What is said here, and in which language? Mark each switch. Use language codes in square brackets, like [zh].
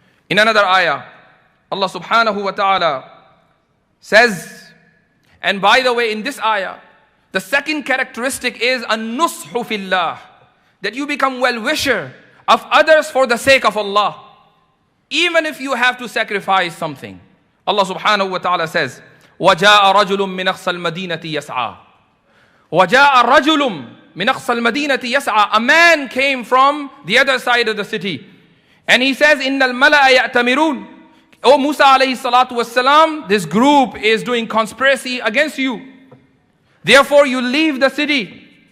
[en] In another ayah, Allah subhanahu wa ta'ala says, and by the way, in this ayah, the second characteristic is an-nushu fillah, that you become well-wisher of others for the sake of Allah, even if you have to sacrifice something. Allah subhanahu wa ta'ala says, [ar] وَجَاءَ رَجُلٌ مِّنْ أَقْصَى الْمَدِينَةِ يَسْعَى. وَجَاءَ رَجُلٌ مِّنْ أَقْصَى الْمَدِينَةِ يَسْعَى. [en] A man came from the other side of the city. And he says, [ar] إِنَّ الْمَلَأَ يَأْتَمِرُونَ. [en] O Musa alayhi salatu wassalam, this group is doing conspiracy against you. Therefore you leave the city.